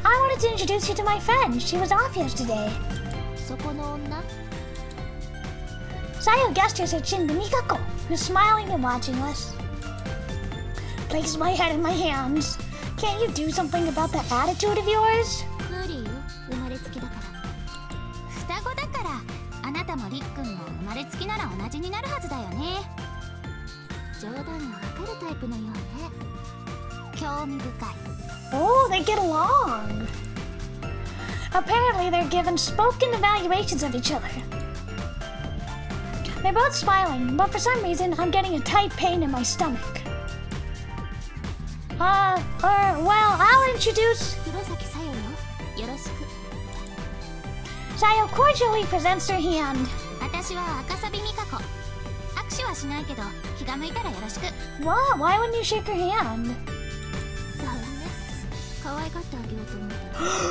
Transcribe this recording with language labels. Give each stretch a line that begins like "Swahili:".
English: I wanted to introduce you to my friend. She was off yesterday.
Japanese: そこの女？
English: Sayo gestures her chin to Mikako, who's smiling and watching us. Places my head in my hands. Can't you do something about that attitude of yours?
Japanese: 無理よ。生まれつきだから。双子だからあなたもりっくんも生まれつきなら同じになるはずだよね。冗談がわかるタイプのようね。興味深い。
English: Oh, they get along. Apparently, they're given spoken evaluations of each other. They're both smiling, but for some reason, I'm getting a tight pain in my stomach. Well, I'll introduce...
Japanese: 黒崎さよよ。よろしく。
English: Sayo cordially presents her hand.
Japanese: 私は赤サビミカコ。握手はしないけど、気が向いたらよろしく。
English: What? Why wouldn't you shake her hand?
Japanese: そうね。可愛がってあげようと思ったら